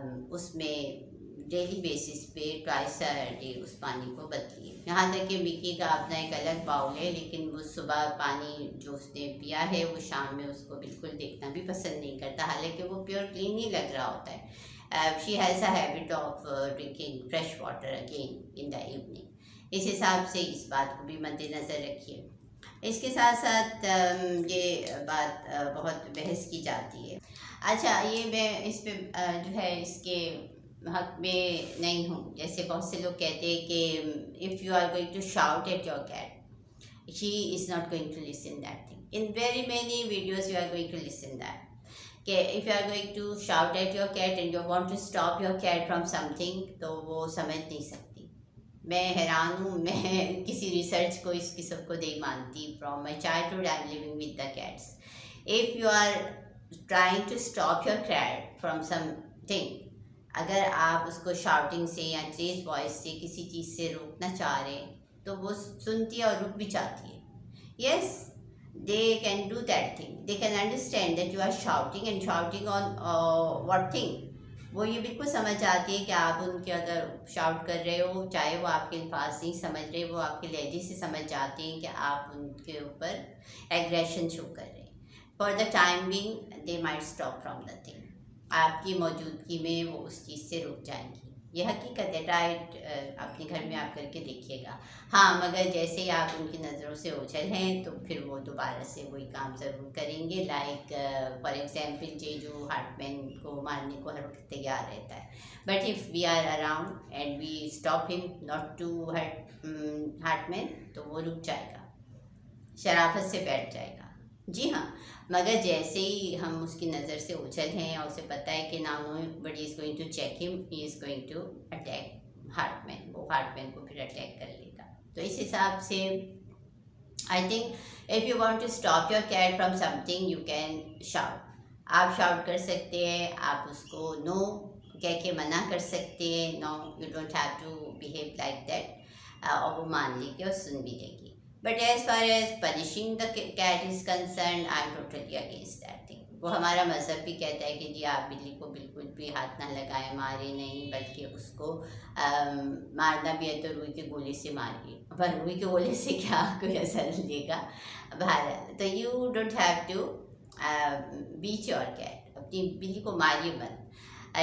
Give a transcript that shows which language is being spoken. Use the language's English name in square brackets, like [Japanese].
[Urdu] اس میں daily basis پہ twice day اس پانی کو بدلیے۔ یہاں تک کہ مکی کا اپنا ایک الگ باؤل ہے، لیکن وہ صبح پانی جو اس نے پیا ہے وہ شام میں اس کو بالکل دیکھنا بھی پسند نہیں کرتا، حالانکہ وہ پیور کلین ہی لگ رہا ہوتا ہے۔ [English] She has a habit of drinking fresh water again in the evening. [Urdu] اس حساب سے اس بات کو بھی مد نظر رکھیے۔ اس کے ساتھ ساتھ یہ بات بہت بحث کی جاتی ہے۔ اچھا، یہ میں اس پہ جو ہے اس کے حق میں نہیں ہوں، جیسے بہت سے لوگ کہتے ہیں کہ [English] If you are going to shout at your cat she is not going to listen that thing. In very many videos you are going to listen that. کہ if you are going to shout at your cat and you want to stop your cat from something, [Urdu] تو وہ سمجھ نہیں سکتی. میں حیران ہوں, میں کسی ریسرچ کو اس قسم کو نہیں مانتی. [English] From my childhood I am living with the cats. if you are trying to stop your cat from something, [Urdu] اگر آپ اس کو شاؤٹنگ سے یا تیز وائس سے کسی چیز سے روکنا چاہ رہے ہیں تو وہ سنتی ہے اور رک بھی چاہتی ہے. [English] Yes, they can do that thing. They can understand that you are shouting and shouting on what thing. [Urdu] وہ یہ بالکل سمجھ آتی ہے کہ آپ ان کے اگر شاؤٹ کر رہے ہو, چاہے وہ آپ کے الفاظ نہیں سمجھ رہے, وہ آپ کے لہجے سے سمجھ جاتے ہیں کہ آپ ان کے اوپر ایگریشن شو کر رہے ہیں. [English] For the time being they might stop from the thing. [Urdu] آپ کی موجودگی میں وہ اس چیز سے رک جائیں گی. یہ حقیقت ہے. ٹرائٹ اپنے گھر میں آپ کر کے دیکھیے گا. ہاں, مگر جیسے ہی آپ ان کی نظروں سے اوجھل ہیں تو پھر وہ دوبارہ سے وہی کام ضرور کریں گے. لائک فار ایگزامپل جو ہارٹ مین کو مارنے کو ہر وقت تیار رہتا ہے, [English] but if we are around and we stop him not to hurt man, [Urdu] تو وہ رک جائے گا, شرافت سے بیٹھ جائے گا. جی ہاں, مگر جیسے ہی ہم اس کی نظر سے اوجھل ہیں اور اسے پتہ ہے کہ [English] now but is going to check him, he is going to attack hurt man, [Urdu] وہ ہارٹ مین کو پھر اٹیک کر لے گا. تو اس حساب سے [English] I think if you want to stop your cat from something you can shout. [Urdu] آپ شاؤٹ کر سکتے ہیں, آپ اس کو نو کہہ کے منع کر سکتے ہیں. [English] no you don't have to behave like that, [Urdu] اور وہ مان لے گی اور سن بھی لے گی. [English] But as far as punishing the cat is concerned, I am totally against that thing. [Urdu] وہ ہمارا مذہب بھی کہتا ہے کہ جی آپ بلی کو بالکل بھی ہاتھ نہ لگائیں, مارے نہیں, بلکہ اس کو مارنا بھی ہے تو روئی کے گولے سے ماریے. پر روئی کے گولے سے کیا کوئی اثر دے گا بہرحال. [English] تو you don't have to beat your cat, [Urdu] اپنی بلی کو ماریے مت.